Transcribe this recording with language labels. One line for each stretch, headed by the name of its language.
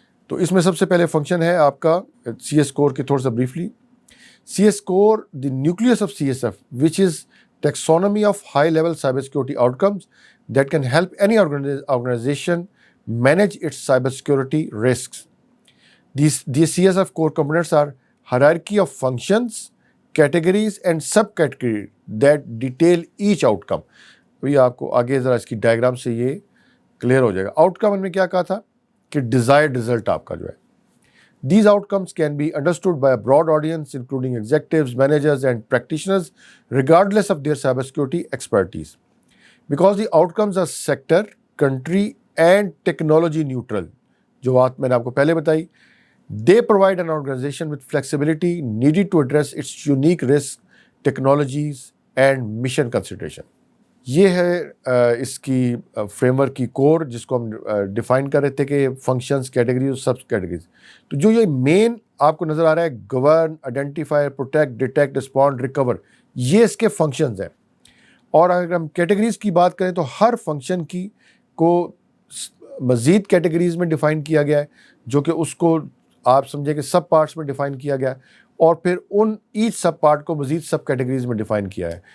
Urdu: تو اس میں سب سے پہلے فنکشن ہے آپ کا CS کور کے تھوڑا سا briefly.
English: CS core, the nucleus of CSF, which is taxonomy of high level cyber security outcomes that can help any organization manage its cybersecurity risks. These CSF core components are hierarchy of functions, categories and subcategories that detail each outcome.
Urdu: یہ آپ کو آگے ذرا اس کی diagram سے یہ clear ہو جائے گا. Out کم ہم نے کیا کہا تھا کہ ڈیزائرڈ رزلٹ آپ کا جو ہے.
English: These outcomes can be understood by a broad audience including executives, managers and practitioners regardless of their cybersecurity expertise. Because the outcomes are sector, country and technology neutral,
Urdu: جو بات میں نے آپ کو پہلے بتائی,
English: they provide an organization with flexibility needed to address its unique risks, technologies and mission consideration.
Urdu: یہ ہے اس کی فریم ورک کی کور, جس کو ہم ڈیفائن کر رہے تھے کہ فنکشنز, کیٹیگریز اور سب کیٹیگریز. تو جو یہ مین آپ کو نظر آ رہا ہے, govern, identify, protect, detect, respond, recover, یہ اس کے فنکشنز ہیں. اور اگر ہم کیٹیگریز کی بات کریں تو ہر فنکشن کی کو مزید کیٹیگریز میں ڈیفائن کیا گیا ہے, جو کہ اس کو آپ سمجھیں کہ سب پارٹس میں ڈیفائن کیا گیا ہے, اور پھر ان ایچ سب پارٹ کو مزید سب کیٹیگریز میں ڈیفائن کیا ہے.